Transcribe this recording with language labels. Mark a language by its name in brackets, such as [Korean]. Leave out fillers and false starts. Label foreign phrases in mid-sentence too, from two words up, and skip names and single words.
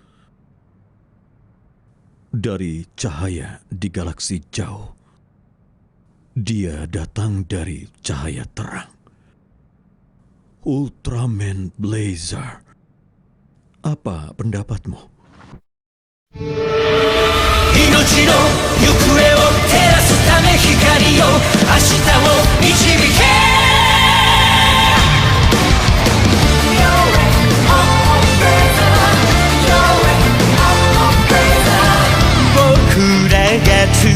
[Indonesian] Dari cahaya di galaksi jauh. Dia datang dari cahaya terang. Ultraman Blazer. Apa pendapatmu? [Japanese] 命の行方を照らすため光よ明日を導け僕らが紡